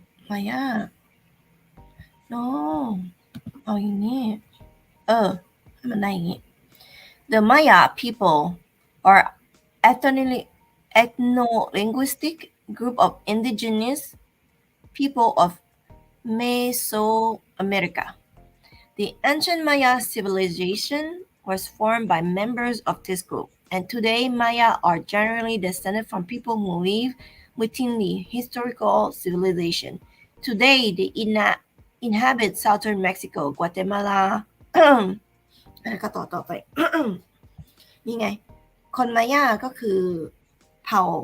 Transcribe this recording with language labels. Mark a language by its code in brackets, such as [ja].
[en] Maya no [th] เอาอย่างนี้ให้มันได้อย่างนี้ [en] The Maya people are ethno-linguistic group of indigenous people of Mesoamerica. The ancient Maya civilization was formed by members of this group, and today Maya are generally descended from people who live within the historical civilization. Today they inhabit southern Mexico, Guatemala [th] แล้วก็ต่อไป นี่ไง คนมาย่าก็คือเผ่า